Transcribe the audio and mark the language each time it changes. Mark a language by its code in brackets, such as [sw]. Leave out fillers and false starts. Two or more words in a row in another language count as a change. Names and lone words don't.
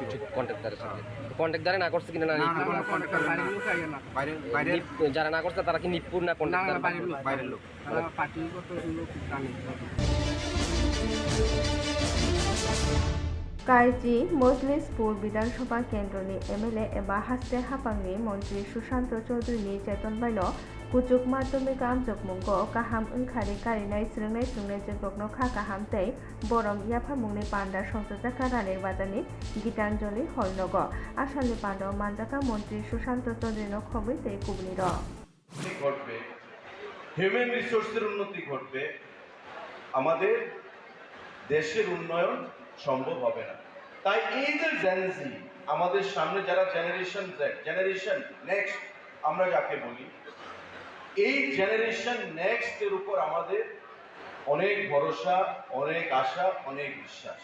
[bn] কন্ট্রাক্টরের সাথে কন্ট্রাক্টরে না করছে কিনা? না বাইরে বাইরে যারা না করছে তারা কি নিপুর না কন্ট্রাক্টর? বাইরের লোক। [brx] কাইজি মজলিসপুর বিধানসভা কেন্দ্रनि एमएलए एबा हास्ते हापांनि मन्त्रि सुशांत चौधुरीनि चेतन बायन कुचुक माध्यमिक आनजादमुंगो गाहाम ओंखारि कारिनाय सोलोंनाय जौग्न खा गाहाम तै बरम याफामुंनि पान्डा संसदजाखा रानिर बाजारनि गीतांजलि हलनग आसामनि पान्डा मानजाखा मन्त्रि सुशांत चौधुरीनो खबै तै कुबनिर [bn] ঘটবে, হিউম্যান রিসোর্সের উন্নতি ঘটবে, আমাদের দেশের উন্নয়ন সম্ভব হবে না। তাই এই যে জেনজি আমাদের সামনে যারা জেনারেশন নেক্সট আমরা যাকে বলি, এই জেনারেশন নেক্সট এর উপর আমাদের অনেক ভরসা, অনেক আশা, অনেক বিশ্বাস।